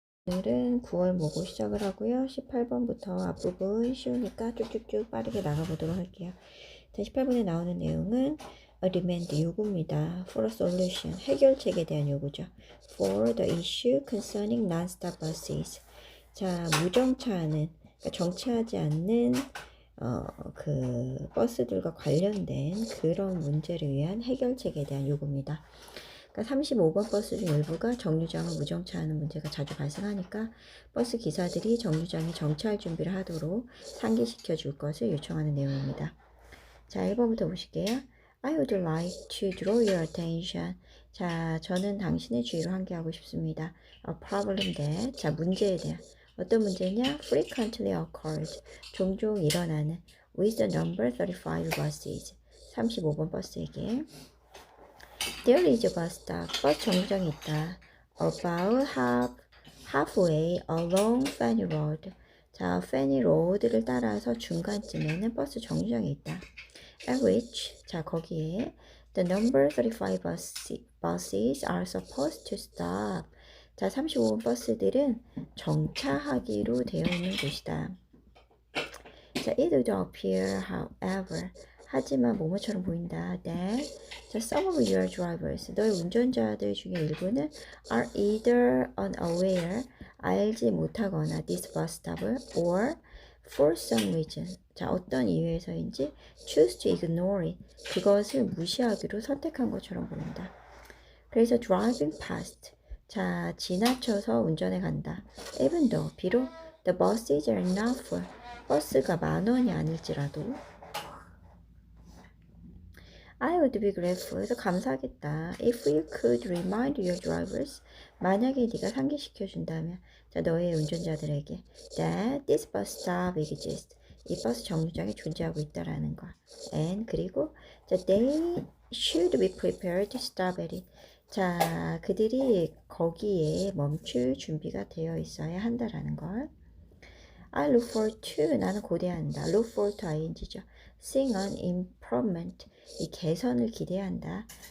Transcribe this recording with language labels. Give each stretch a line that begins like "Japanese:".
Korean: 오늘은 9월 모고 시작을 하고요. 18번부터 앞부분 쉬우니까 쭉쭉쭉 빠르게 나가보도록 할게요. 자, 18번에 나오는 내용은 a demand 요구입니다.
English: for a solution
Korean: 해결책에 대한 요구죠.
English: for the issue concerning non-stop buses.
Korean: 자, 무정차하는 그러니까 정차하지 않는 그 버스들과 관련된 그런 문제를 위한 해결책에 대한 요구입니다. 그러니까 35번 버스 중 일부가 정류장을 무정차하는 문제가 자주 발생하니까 버스 기사들이 정류장에 정차할 준비를 하도록 상기시켜 줄 것을 요청하는 내용입니다. 자, 1번부터 보실게요.
English: I would like to draw your attention.
Korean: 자, 저는 당신의 주의를 환기하고 싶습니다.
English: A problem that.
Korean: 자, 문제에 대한. 어떤 문제냐?
English: Frequently occurs.
Korean: 종종 일어나는.
English: With the number 35 buses.
Korean: 35번 버스에게.
English: There is a bus stop.
Korean: 버스 정류장이 있다.
English: About halfway along Fanny Road.
Korean: 자, Fanny Road를 따라서 중간쯤에는 버스 정류장이 있다.
English: At which,
Korean: 자, 거기에
English: the number 35 buses are supposed to stop.
Korean: 자, 35번 버스들은 정차하기로 되어 있는 곳이다.
English: 자, it would appear, however,
Korean: 하지만 뭐뭐처럼 보인다.
English: That the some of your drivers,
Korean: 너의 운전자들 중에 일부는
English: are either unaware,
Korean: 알지 못하거나
English: this bus stop을 or for some reason,
Korean: 자, 어떤 이유에서인지
English: choose to ignore it,
Korean: 그것을 무시하기로 선택한 것처럼 보인다. 그래서
English: driving past,
Korean: 자, 지나쳐서 운전해 간다.
English: Even though,
Korean: 비록
English: the buses are not full,
Korean: 버스가 10,000원이 아닐지라도
English: I would be grateful.
Korean: 그래서 감사하겠다.
English: If you could remind your drivers.
Korean: 만약에 네가 상기시켜준다면 자, 너의 운전자들에게
English: that this bus stop exists.
Korean: 이 버스 정류장이 존재하고 있다라는 거.
English: And 그리고 자, they should be prepared to stop at it.
Korean: 자, 그들이 거기에 멈출 준비가 되어 있어야 한다라는 걸.
English: I look forward to,
Korean: 나는 고대한다.
English: Look forward to ing죠. Seeing an improvement,
Korean: 이 개선을 기대한다.